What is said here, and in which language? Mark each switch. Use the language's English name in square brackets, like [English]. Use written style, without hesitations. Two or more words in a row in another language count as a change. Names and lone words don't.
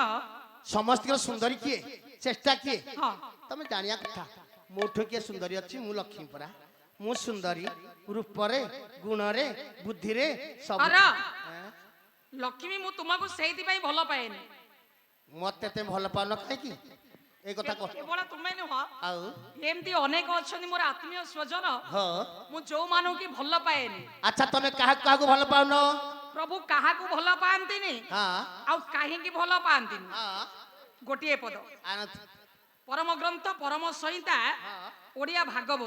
[Odia] ସମସ୍ତଙ୍କର ସୁନ୍ଦରୀ କିଏ ଚେଷ୍ଟା କିଏ ହଁ ତମେ ଜାଣିବା କଥା ମୋଠୁ କିଏ ସୁନ୍ଦରୀ ଅଛି ମୁଁ ଲକ୍ଷ୍ମୀ ପରା ମୁଁ ସୁନ୍ଦରୀ ରୂପରେ ଗୁଣରେ ବୁଦ୍ଧିରେ ସବୁ ଆର ଲକ୍ଷ୍ମୀ ମୁଁ ତୁମକୁ ସେଇଥିପାଇଁ ଭଲ ପାଏନି। ମତେ ଏତେ ଭଲ ପାଉନ କାହିଁକି ଏଇ କଥା କହ କେବଳ ତୁମେ ନୁହଁ ଆଉ ଏମିତି ଅନେକ ଅଛନ୍ତି ମୋର ଆତ୍ମୀୟ ସ୍ୱଜନ ହଁ ମୁଁ ଯୋଉମାନଙ୍କୁ କି ଭଲ ପାଏନି। ଆଚ୍ଛା ତମେ କାହାକୁ କାହାକୁ ଭଲ ପାଉନ ପ୍ରଭୁ କାହାକୁ ଭଲ ପାଆନ୍ତିନି ହଁ ଆଉ କାହିଁକି ଭଲ ପାଆନ୍ତିନି ହଁ ଗୋଟିଏ ପଦ ଆନନ୍ଦ ପରମ ଗ୍ରନ୍ଥ ପରମ ସଂହିତା ଓଡ଼ିଆ ଭାଗବତ